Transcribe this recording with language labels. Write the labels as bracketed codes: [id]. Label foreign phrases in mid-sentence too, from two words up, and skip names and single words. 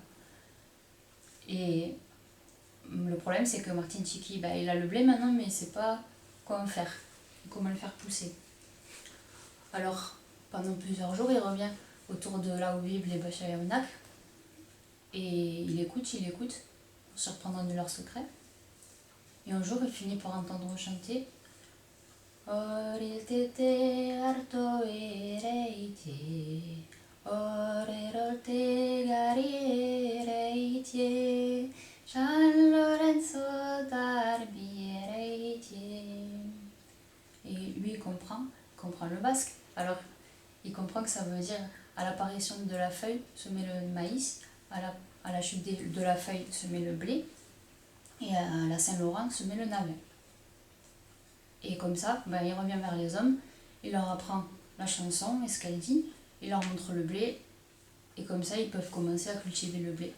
[fr] Et le problème, c'est que Martin Tchéky, il a le blé maintenant, mais il ne sait pas quoi en faire, comment le faire pousser. Alors, pendant plusieurs jours, il revient autour de là où vivent les Bachayaonak et il écoute, en surprenant de leurs secrets. Et un jour, il finit par entendre chanter [eu] Oriltete arto ereite, orerolte gari ereite, San Lorenzo d'Arbi ereite. [fr] Et lui, il comprend le basque. Alors, il comprend que ça veut dire à l'apparition de la feuille se met le maïs, à la chute de la feuille se met le blé, et à la Saint-Laurent se met le navet. Et comme ça, il revient vers les hommes, il leur apprend la chanson et ce qu'elle dit, il leur montre le blé, et comme ça, ils peuvent commencer à cultiver le blé.